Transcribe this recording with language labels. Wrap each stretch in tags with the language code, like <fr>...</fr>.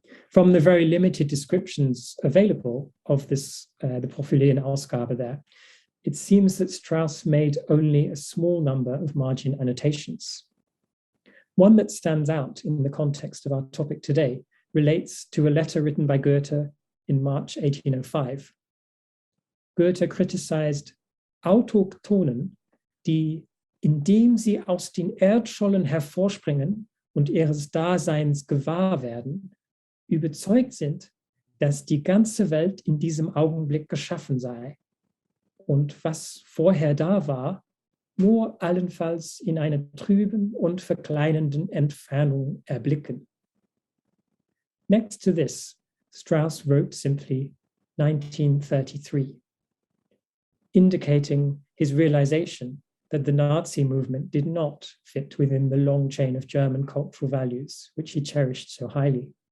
<en>From the very limited descriptions available of this, the Propyläenausgabe there, it seems that Strauss made only a small number of margin annotations. One that stands out in the context of our topic today relates to a letter written by Goethe in March 1805. Goethe criticized</en> <de>Autochthonen, die, indem sie aus den Erdschollen hervorspringen und ihres Daseins gewahr werden, überzeugt sind, dass die ganze Welt in diesem Augenblick geschaffen sei und was vorher da war, nur allenfalls in einer trüben und verkleinenden Entfernung erblicken.</de> <en>Next to this, Strauss wrote simply 1933, indicating his realization that the Nazi movement did not fit within the long chain of German cultural values, which he cherished so highly.</en>